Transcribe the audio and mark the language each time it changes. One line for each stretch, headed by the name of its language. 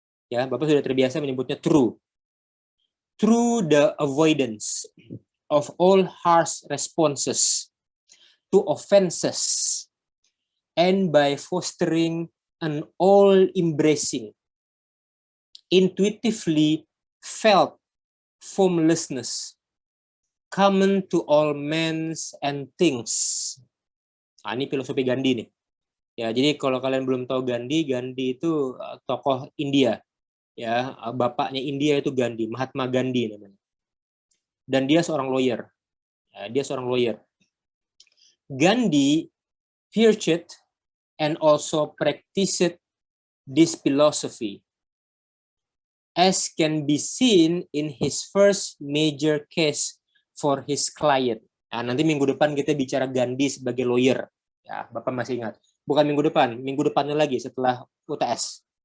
Indonesian: Ya, Bapak sudah terbiasa menyebutnya true.
English: Through the avoidance of all harsh responses to offenses, and by fostering an all-embracing, intuitively felt formlessness common to all men and things.
Indonesian: Nah, ini filosofi Gandhi nih. Ya, jadi kalau kalian belum tahu Gandhi itu tokoh India. Ya, bapaknya India itu Gandhi, Mahatma Gandhi namanya. Dan dia seorang lawyer. Ya, dia seorang lawyer.
English: Gandhi preached and also practiced this philosophy, as can be seen in his first major case for his client.
Indonesian: Nah, nanti minggu depan kita bicara Gandhi sebagai lawyer. Ya, Bapak masih ingat. Bukan minggu depan, minggu depannya lagi setelah UTS.